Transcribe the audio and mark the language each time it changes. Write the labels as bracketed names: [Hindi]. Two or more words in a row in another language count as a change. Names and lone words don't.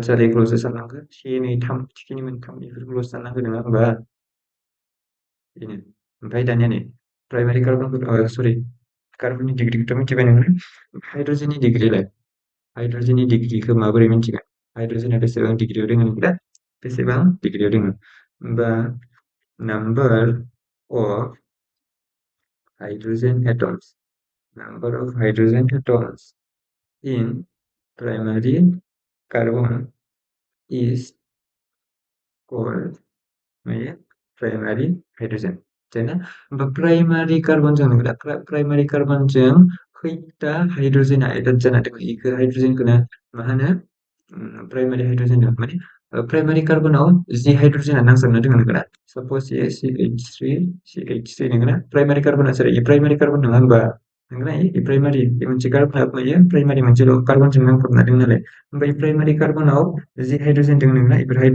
[Bodo] जादों इखौल'सो साननांगौ से नै थाम थिखिनि मोनथाम बेफोरखौल'सो साननांगौ नङा होमबा बेनो ओमफ्राय दानिया नै प्राइमारि कार्बनखौ सरि कार्बननि डिग्रीखौथ' मिथिबाय नोङो हाइड्रजेननि डिग्रीलाय हाइड्रजेननि डिग्रीखौ माबोरै मिन्थिगोन हाइड्रजेना बेसेबां डिग्रीयाव दङ नोंदा बेसेबां डिग्रीयाव दङ होमबा [English] number of hydrogen atoms in primary carbon is called primary hydrogen [Bodo] जाना होमबा प्राइमारि कार्बनजों नंगौदा प्राइमारि कार्बनजों खैथा हाइड्रजेना एटाच जाना दङ इखौ हाइड्रजेनखौनो मा होनो [English] primary hydrogen [Bodo] माने प्राइमारि कार्बनाव जि हाइड्रजेना नांजाबना दङ नंगौना सपोज CH3 नंगौना प्राइमारि कार्बना सोर इ [English] primary carbon [Bodo] नङा होमबा नंगौना इ प्राइमारि इ मोनसे कार्बना मायो प्राइमारि मोनसेल' कार्बनजों नांफबना दङ नालाय ओमफ्राय प्राइमारि कार्बनाव जि हाइड्रजेन दङ नंगौना इफोर